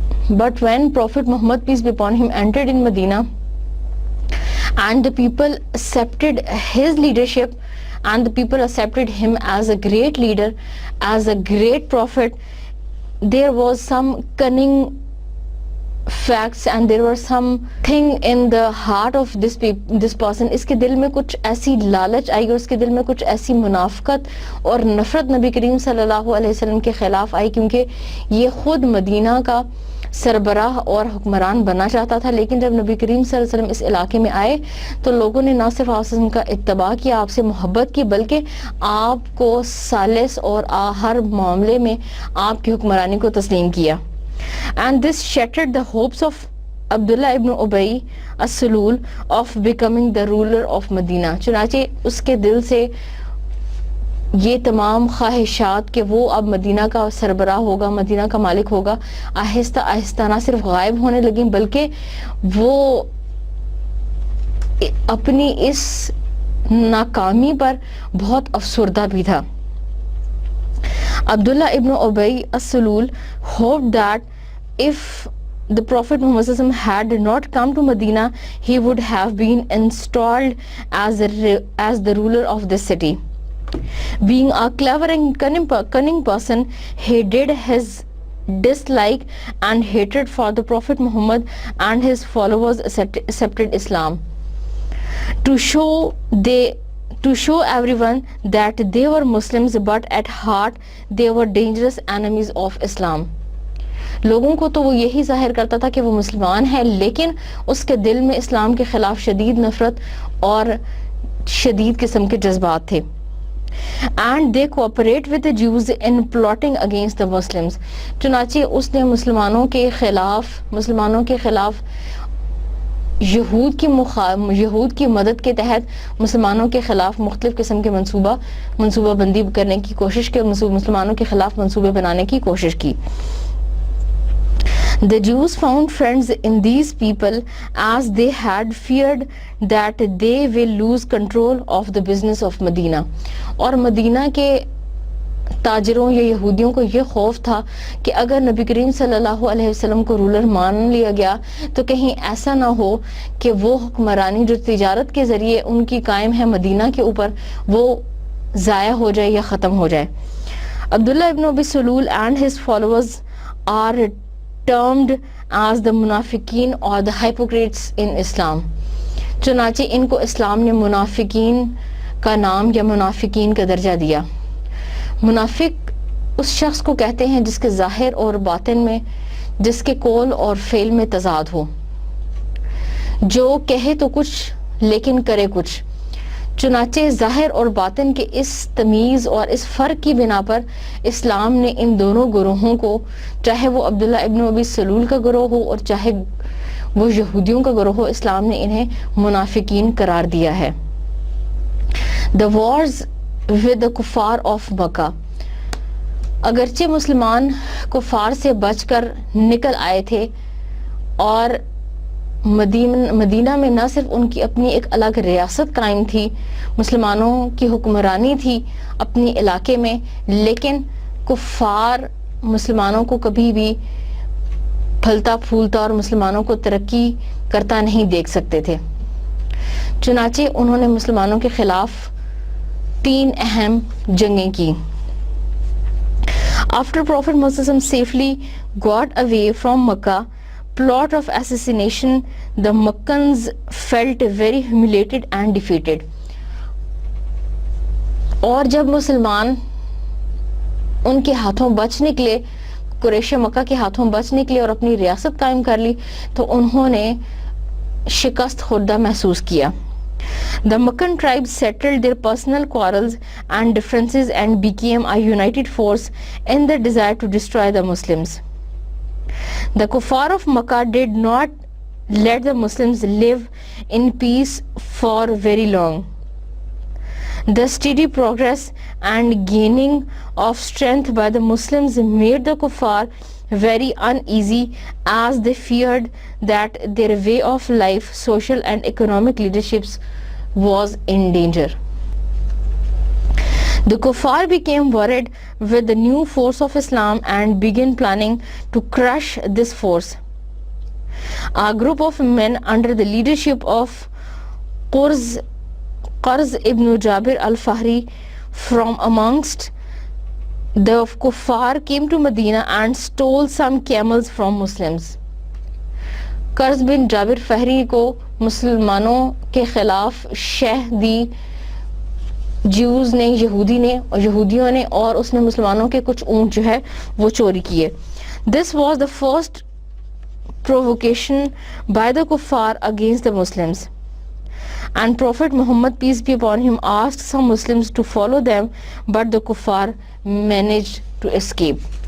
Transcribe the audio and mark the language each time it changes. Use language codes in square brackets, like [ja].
[en] But when Prophet Muhammad, peace be upon him, entered in Medina and the people accepted his leadership and the people accepted him as a great leader, as a great prophet, there was some cunning facts and there was something in the heart of this person. [ur] اس کے دل میں کچھ ایسی لالچ آئی اور اس کے دل میں کچھ ایسی منافقت اور نفرت نبی کریم صلی اللہ علیہ وسلم کے خلاف آئی، کیونکہ یہ خود مدینہ کا سربراہ اور حکمران بننا چاہتا تھا، لیکن جب نبی کریم صلی اللہ علیہ وسلم اس علاقے میں آئے تو لوگوں نے نہ صرف آپ وسلم کا اتباع کیا، آپ سے محبت کی، بلکہ آپ کو ثالث اور ہر معاملے میں آپ کی حکمرانی کو تسلیم کیا. [en] And this shattered the hopes of Abdullah ibn Ubay as-Sulul of becoming the ruler of Medina. [ur] چنانچہ اس کے دل سے یہ تمام خواہشات کہ وہ اب مدینہ کا سربراہ ہوگا، مدینہ کا مالک ہوگا، آہستہ آہستہ نہ صرف غائب ہونے لگیں بلکہ وہ اپنی اس ناکامی پر بہت افسردہ بھی تھا. [en] Abdullah ibn Ubay as-Sulul hoped that if the Prophet Muhammad had not come to Medina, he would have been installed as the ruler of this city. Being a clever and cunning person, he did his dislike and hatred for the Prophet Muhammad and his followers accepted Islam. To show everyone that they were Muslims, but at heart they were dangerous enemies of Islam. [ur] لوگوں کو تو وہ یہی ظاہر کرتا تھا کہ وہ مسلمان ہے، لیکن اس کے دل میں اسلام کے خلاف شدید نفرت اور شدید قسم کے جذبات تھے. [en] And they cooperate with the Jews in plotting against the Muslims. [ur] چنانچہ اس نے مسلمانوں کے خلاف یہود کی مدد کے تحت مسلمانوں کے خلاف مختلف قسم کے منصوبہ بندی کرنے کی کوشش کی، مسلمانوں کے خلاف منصوبے بنانے کی کوشش کی. [en] The Jews found friends in these people as they had feared that they will lose control of the business of Medina. [ur] اور مدینہ کے تاجروں یا یہودیوں کو یہ خوف تھا کہ اگر نبی کریم صلی اللہ علیہ وسلم کو رولر مان لیا گیا تو کہیں ایسا نہ ہو کہ وہ حکمرانی جو تجارت کے ذریعے ان کی قائم ہے مدینہ کے اوپر، وہ ضائع ہو جائے یا ختم ہو جائے. [en] Abdullah ibn Ubayy Salul and his followers are termed as the منافقین or the hypocrites in Islam. [ur] چنانچہ ان کو اسلام نے منافقین کا نام یا منافقین کا درجہ دیا. منافق اس شخص کو کہتے ہیں جس کے ظاہر اور باطن میں، جس کے قول اور فعل میں تضاد ہو، جو کہے تو کچھ لیکن کرے کچھ. چنانچہ ظاہر اور باطن کے اس تمیز اور اس فرق کی بنا پر اسلام نے ان دونوں گروہوں کو، چاہے وہ عبداللہ ابن ابی سلول کا گروہ ہو اور چاہے وہ یہودیوں کا گروہ ہو، اسلام نے انہیں منافقین قرار دیا ہے. [en] The wars with the kuffar of Makkah. [ur] اگرچہ مسلمان کفار سے بچ کر نکل آئے تھے اور مدینہ میں نہ صرف ان کی اپنی ایک الگ ریاست قائم تھی، مسلمانوں کی حکمرانی تھی اپنی علاقے میں، لیکن کفار مسلمانوں کو کبھی بھی پھلتا پھولتا اور مسلمانوں کو ترقی کرتا نہیں دیکھ سکتے تھے. چنانچہ انہوں نے مسلمانوں کے خلاف 3 اہم جنگیں کی. [en] After Prophet Muhammad safely got away from Makkah plot of assassination, the Makkans felt very humiliated and defeated. [ur] اور جب مسلمان ان کے ہاتھوں بچ نکلے، قریش مکہ کے ہاتھوں بچ نکلے اور اپنی ریاست قائم کر لی، تو انہوں نے شکست خوردہ محسوس کیا. [en] The Meccan tribes settled their personal quarrels and differences and became a united force in their desire to destroy the Muslims. The kuffar of Makkah did not let the Muslims live in peace for very long. The steady progress and gaining of strength by the Muslims made the kuffar very uneasy, as they feared that their way of life, social and economic leaderships was in danger. The kuffar became worried with the new force of Islam and began planning to crush this force. A group of men under the leadership of Qarz ibn Jabir al-Fahri from amongst the kuffar came to Medina and stole some camels from Muslims. [ur] قرظ بن جابر فہری کو مسلمانوں کے خلاف شہ دی Jews نے، یہودیوں نے، اور اس نے مسلمانوں کے کچھ اونٹ جو ہے وہ چوری کیے. [en] This was the first provocation by the kuffar against the Muslims. And Prophet Muhammad, peace be upon him, asked some Muslims to follow them, but the kuffar managed to escape.